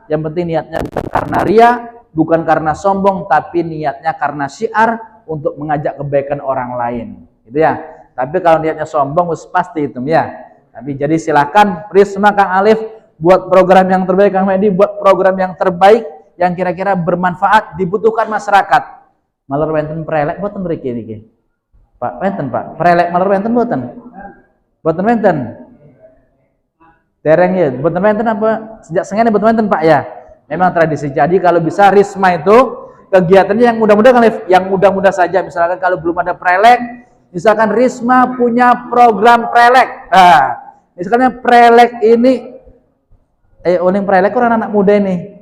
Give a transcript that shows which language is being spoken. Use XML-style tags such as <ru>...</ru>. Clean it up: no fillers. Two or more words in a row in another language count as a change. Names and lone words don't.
<id>Yang penting niatnya bukan karena ria, bukan karena sombong, tapi niatnya karena syiar untuk mengajak kebaikan orang lain, gitu ya. Tapi kalau niatnya sombong, pasti itu ya. Tapi jadi silakan Prisma Kang Alif buat program yang terbaik, Kang Medi buat program yang terbaik yang kira-kira bermanfaat, dibutuhkan masyarakat.</id> <jv>Maler wenten prelek boten mriki niki. Pak, wenten Pak. Prelek maler wenten boten? Boten wenten. Dereng ya, boten wenten apa? Sejak sengene boten wenten Pak ya.</jv> <id>Memang tradisi. Jadi kalau bisa Risma itu kegiatannya yang mudah-mudah kan, yang mudah-mudah saja. Misalkan kalau belum ada prelek, misalkan Risma punya program prelek. Nah, misalnya prelek ini uning prelek orang anak muda ini.</id>